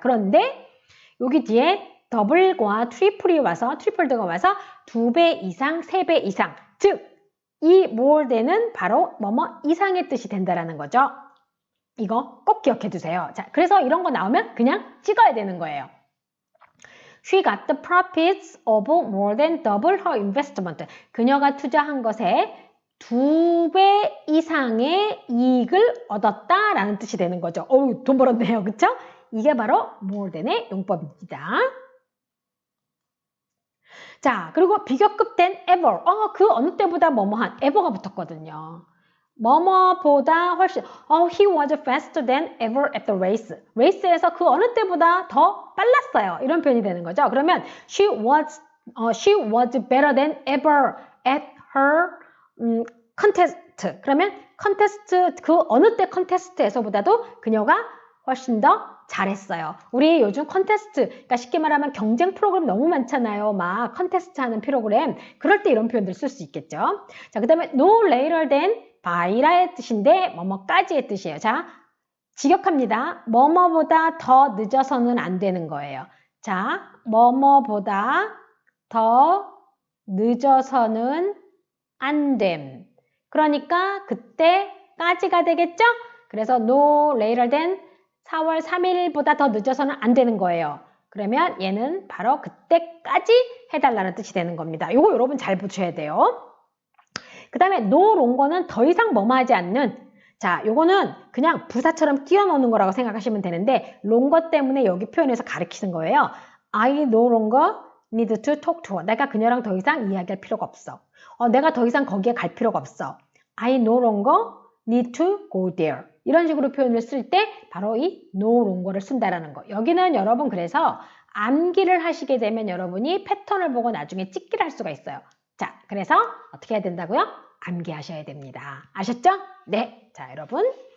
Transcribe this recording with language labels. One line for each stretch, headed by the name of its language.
Korean: 그런데 여기 뒤에 더블과 트리플드가 와서 2배 이상, 3배 이상 즉 이 more than은 바로 뭐뭐 이상의 뜻이 된다라는 거죠. 이거 꼭 기억해 두세요. 자, 그래서 이런 거 나오면 그냥 찍어야 되는 거예요.
English: She got the profits of more than double her investment.
Korean: 그녀가 투자한 것에 2배 이상의 이익을 얻었다라는 뜻이 되는 거죠. 돈 벌었네요. 그쵸? 이게 바로 more than의 용법입니다. 자, 그리고 비교급 된 ever. 그 어느 때보다 뭐뭐한 ever가 붙었거든요. 뭐뭐보다 훨씬
English: he was faster than ever at the race.
Korean: 레이스에서 그 어느 때보다 더 빨랐어요. 이런 표현이 되는 거죠. 그러면
English: she was better than ever at her contest.
Korean: 그러면 contest 그 어느 때 컨테스트에서보다도 그녀가 훨씬 더 잘했어요. 우리 요즘 컨테스트, 그러니까 쉽게 말하면 경쟁 프로그램 너무 많잖아요. 막 컨테스트 하는 프로그램. 그럴 때 이런 표현들 쓸 수 있겠죠. 자, 그 다음에 no later than by라의 뜻인데 뭐뭐까지의 뜻이에요. 자, 직역합니다. 뭐뭐보다 더 늦어서는 안 되는 거예요. 자, 뭐뭐보다 더 늦어서는 안 됨. 그러니까 그때까지가 되겠죠? 그래서 no later than 4월 3일보다 더 늦어서는 안 되는 거예요. 그러면 얘는 바로 그때까지 해달라는 뜻이 되는 겁니다. 요거 여러분 잘 붙여야 돼요. 그 다음에 no longer는 더 이상 뭐뭐하지 않는, 자, 요거는 그냥 부사처럼 끼워 넣는 거라고 생각하시면 되는데 longer 때문에 여기 표현해서 가리키는 거예요.
English: I no longer need to talk to her.
Korean: 내가 그녀랑 더 이상 이야기할 필요가 없어. 내가 더 이상 거기에 갈 필요가 없어.
English: I no longer need to go there.
Korean: 이런 식으로 표현을 쓸 때 바로 이 no longer를 쓴다라는 거. 여기는 여러분 그래서 암기를 하시게 되면 여러분이 패턴을 보고 나중에 찍기를 할 수가 있어요. 자, 그래서 어떻게 해야 된다고요? 암기하셔야 됩니다. 아셨죠? 네. 자, 여러분.